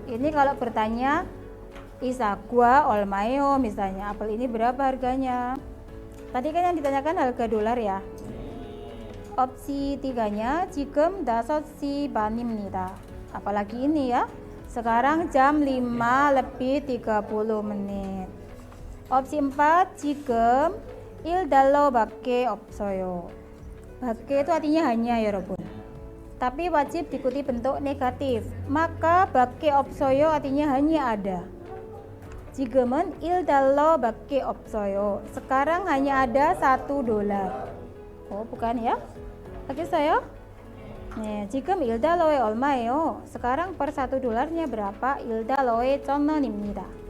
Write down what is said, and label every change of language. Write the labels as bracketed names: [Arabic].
[Indonesian] Ini kalau bertanya isagwa 얼마예요 misalnya, apel ini berapa harganya? Tadi kan yang ditanyakan harga dolar ya. [Korean] Opsi 3-nya 지금 5시 반입니다. [Indonesian] Apalagi ini ya. Sekarang jam 5:30 menit. [Korean] Opsi 4 지금 1달러밖에 없어요. [Indonesian] 밖에 itu artinya hanya ya [Korean] 여러분. [Indonesian] Tapi wajib diikuti bentuk negatif. Maka [Korean] 밖에 없어요 [Indonesian] artinya hanya ada. [Korean] 지금은 1달러밖에 없어요. [Indonesian] Sekarang hanya ada 1 dolar. Oh, bukan ya? Lagi saya? [Korean] 네, 지금 1달러에 얼마예요? [Indonesian] Sekarang per 1 dolarnya berapa? [Korean] 1달러에 1,000원입니다.